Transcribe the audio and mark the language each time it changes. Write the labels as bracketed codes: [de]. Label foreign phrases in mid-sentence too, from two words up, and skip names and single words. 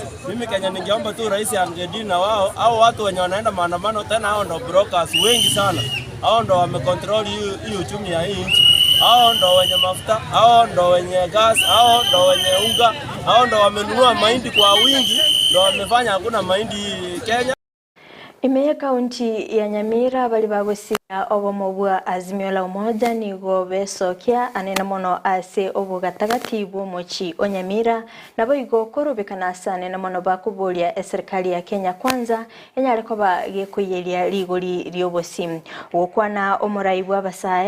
[sw] Mimi Kenya ningeomba tu rais angedili na wao au watu wenye wanaenda maandamano tena hao ndo brokers wengi sana. Hao ndo wamecontrol hii uchumi ya hii nchi. Hao ndo wenye mafuta, hao ndo wenye gas, hao ndo wenye unga, hao ndo wamenunua mahindi kwa wingi, ndo wamefanya hakuna mahindi Kenya. [guz] Imeye kaunti ya Nyamira bali bagusia obomobwa Azimio la Umoja nigo besokia anena mono ase obugatagatibu mochi Onyamira nabo igo korobekana sane na mono bakubolia serikali ya Kenya kwanza enyareko bagekuyelia ligori ryobosim okwana omuraibu abasae